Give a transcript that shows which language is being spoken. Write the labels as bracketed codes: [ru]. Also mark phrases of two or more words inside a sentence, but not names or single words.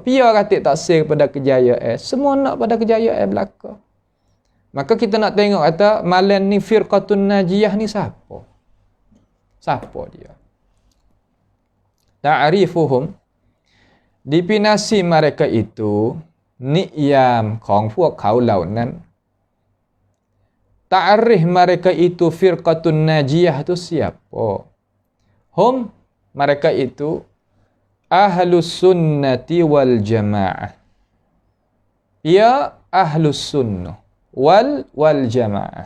[ms] Biar kata tak sir pada kejayaan. Semua nak pada kejayaan belaka. Maka kita nak tengok kata, malam ni [ar] فرقة ناجية [ms] ni siapa? Siapa dia? Ta'rifuhum. Definisi mereka itu, ni'yam [th] ของพวกเขาเหล่านั้น [ms] Ta'rif mereka itu [ar] فرقة ناجية [ms] itu siapa? [ar] Hum, [ms] mereka itu [ar] أهل السنة والجماعة. يا أهل السنة والجماعة.